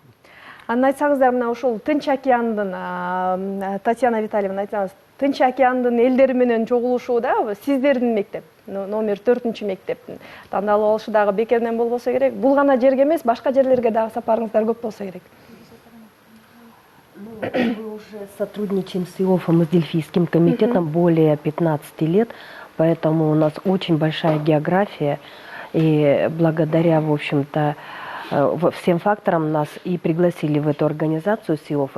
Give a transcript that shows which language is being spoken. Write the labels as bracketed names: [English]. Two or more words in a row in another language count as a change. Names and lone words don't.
[Kyrgyz] Аны айтсаңыздар, мына ушул Тынч океандын, Татьяна Витальевна айтсаңыз, Тынч океандын элдери менен чогулушууда сиздердин мектеп, номер 4 мектептин тандалып алышы дагы бекеринен болбосо керек. Бул гана жерге эмес, башка жерлерге дагы сапарыңыздар көп болсо керек. [Russian] Мы уже сотрудничаем с ИОФом и с Дельфийским комитетом более 15 лет, поэтому у нас очень большая география. И благодаря, в общем-то, всем факторам нас и пригласили в эту организацию СИОФ.